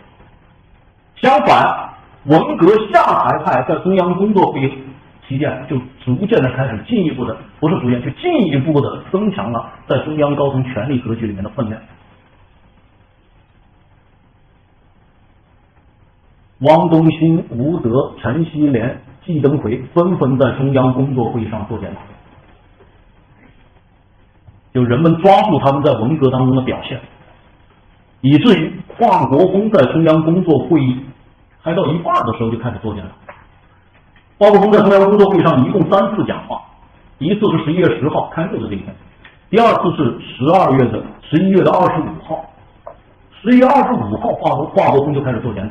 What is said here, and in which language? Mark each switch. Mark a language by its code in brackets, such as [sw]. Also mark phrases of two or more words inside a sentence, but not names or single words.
[zh] 相反，文革下台派在中央工作会议期间就逐渐的开始进一步的，不是逐渐，就进一步的增强了在中央高层权力格局里面的分量。汪东兴、吴德、陈锡联、季登奎纷纷在中央工作会議上做檢討，就人們抓住他們在文革當中的表現，以至於華國鋒在中央工作會議開到一半的時候就開始做檢討。華國鋒在中央工作會議上一共3次講話，一次是11月10號開會的這一天，第二次是11月的25號，11月25號華國鋒就開始做檢討。